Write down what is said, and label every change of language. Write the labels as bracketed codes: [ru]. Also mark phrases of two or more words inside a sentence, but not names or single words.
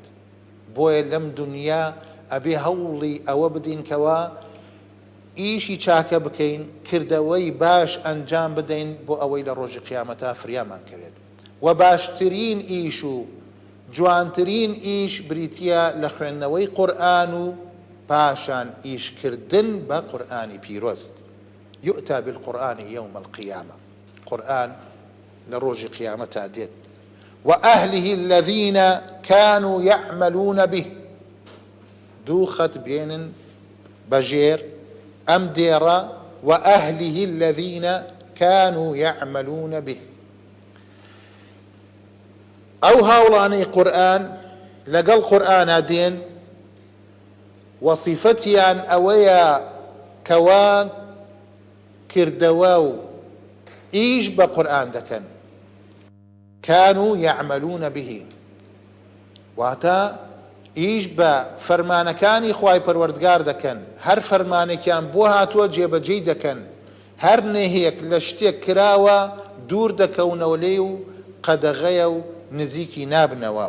[ckb] بۆیە لەم دنیا ئەبێ هەوڵی ئەوە بدەین کەوا ئیشی چاکە بکەین، کردەوەی باش ئەنجام بدەین بۆ ئەوەی لە ڕۆژی قیامەتە فریامان کەوێت. و باشترین ئیش و جوانترین ئیش بریتیە لە خوێندنەوەی قورئان و پاشان ئیشکردن بە قورئانی پیرۆز. [ar] يؤتى بالقرآن يوم القيامة. [ckb] قورئان لە ڕۆژی قیامەتە دێت. [ar] وأهله الذين كانوا يعملون به. [ckb] دوو خەت بێنن بەژێر ئەم دێڕە [ar] وأهله الذين كانوا يعملون به. [ckb] ئەو هاوڵانەی قورئان لەگەڵ قورئانە دێن وەسیفەتیان ئەوەیە کەوا کردەوە و ئیش بە قورئان دەکەن. [ar] كانوا يعملون به، [ckb] واتە ئیش بە فەرمانەکانی خوای پەروەردگار دەکەن، هەر فەرمانێکیان بۆ هاتووە جێبەجێی دەکەن، هەر نێهەیەک لە شتێک کراوە دوور دەکەونەوە لێ و قەدەغەیە و نزیکی نابنەوە.